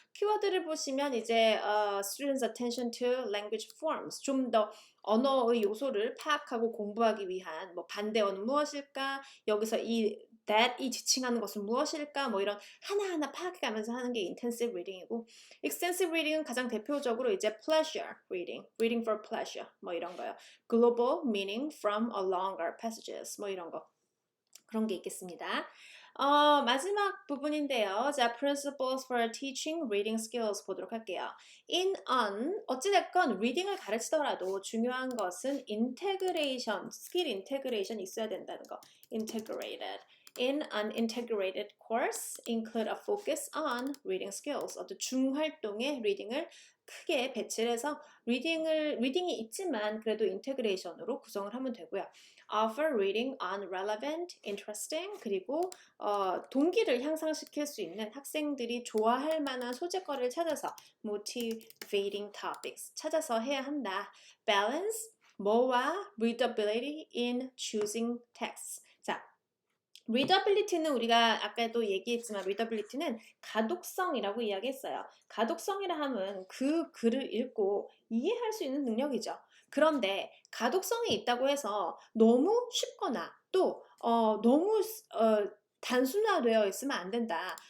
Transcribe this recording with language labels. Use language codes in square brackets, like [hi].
[ko] 키워드를 보시면 이제 [en] students attention to language forms, [ko] 좀 더 언어의 요소를 파악하고 공부하기 위한 뭐 반대어는 무엇일까, 여기서 이 that이 지칭하는 것은 무엇일까, 뭐 이런 하나하나 파악해가면서 하는 게 intensive reading이고, extensive reading은 가장 대표적으로 이제 pleasure reading, [en] reading for pleasure [ko] 뭐 이런 거요. [en] global meaning from a longer passages [ko] 뭐 이런 거, 그런 게 있겠습니다. 마지막 부분인데요. 자, principles for teaching reading skills 보도록 할게요. in, on, 어찌됐건 reading을 가르치더라도 중요한 것은 integration, 스킬 integration 있어야 된다는 거. integrated. [en] In an integrated course, include a focus on reading skills. [ko] 어떤 중활동의 리딩을 크게 배치를 해서 리딩이 있지만 그래도 인테그레이션으로 구성을 하면 되고요. [en] Offer reading on relevant, interesting, [ko] 그리고 동기를 향상시킬 수 있는 학생들이 좋아할 만한 소재거리를 찾아서 [en] motivating topics [ko] 찾아서 해야 한다. [en] Balance, [ko] 뭐와 [en] readability in choosing texts. [ko] 자, readability는 우리가 아까도 얘기했지만 readability는 가독성이라고 이야기했어요. 가독성이라 함은 그 글을 읽고 이해할 수 있는 능력이죠. 그런데 가독성이 있다고 해서 너무 쉽거나 또 너무 단순화되어 있으면 안 된다.